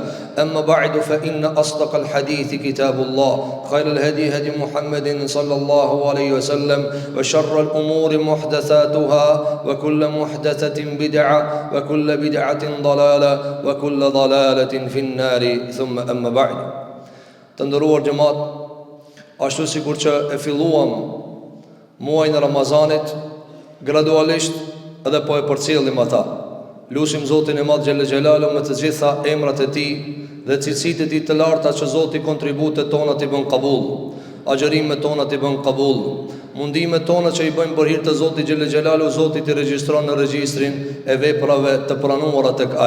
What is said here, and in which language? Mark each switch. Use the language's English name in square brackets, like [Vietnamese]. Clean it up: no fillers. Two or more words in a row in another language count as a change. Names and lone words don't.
[Arabic] أما بعد فإن أصدق الحديث كتاب الله، خير الهدي هدي محمد صلى الله عليه وسلم، وشر الأمور محدثاتها وكل محدثة بدعة وكل بدعة ضلالة وكل ضلالة في النار. ثم أما بعد. [Albanian] Të nderuar xhamat, ashtu sikur që e filluam muajin e Ramazanit, gradualisht edhe po e përcjellim ata. Lutim Zotin e Madh [Arabic] جل جلاله [Albanian] me të gjitha emrat e Tij dhe cilësitë e Tij të larta që Zoti kontributet tona t'i bën kabull, agjërimet tona t'i bën kabull, mundimet tona që i bëjmë për hir të Zotit [Arabic] جل جلاله, [Albanian] Zoti t'i regjistron në regjistrin e veprave të pranuara tek Ai.